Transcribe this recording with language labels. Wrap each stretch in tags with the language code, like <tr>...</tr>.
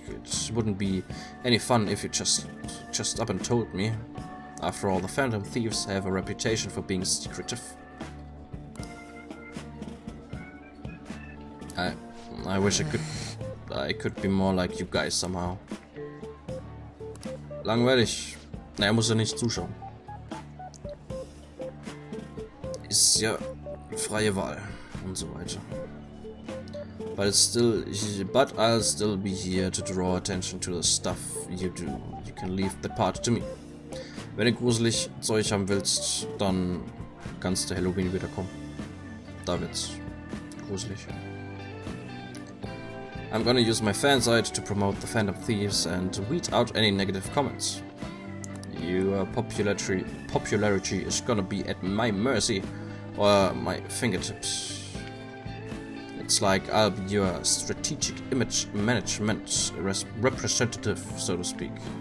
<en>It wouldn't be any fun if you just up and told me. After all, the Phantom Thieves have a reputation for being secretive. I wish I could be more like you guys somehow.</en> <de>Langweilig. Naja, muss ja nicht zuschauen. Ist ja freie Wahl und so weiter.</de> <en>But I'll still be here to draw attention to the stuff you do. You can leave that part to me.</en> <de>Wenn du gruselig Zeug haben willst, dann kannst du Halloween wiederkommen. Da wird's gruselig.</de> <en>I'm gonna use my fansite to promote the Phantom Thieves and weed out any negative comments. Your popularity is gonna be at my mercy or my fingertips. It's like I'll be your strategic image management representative, so to speak.</en>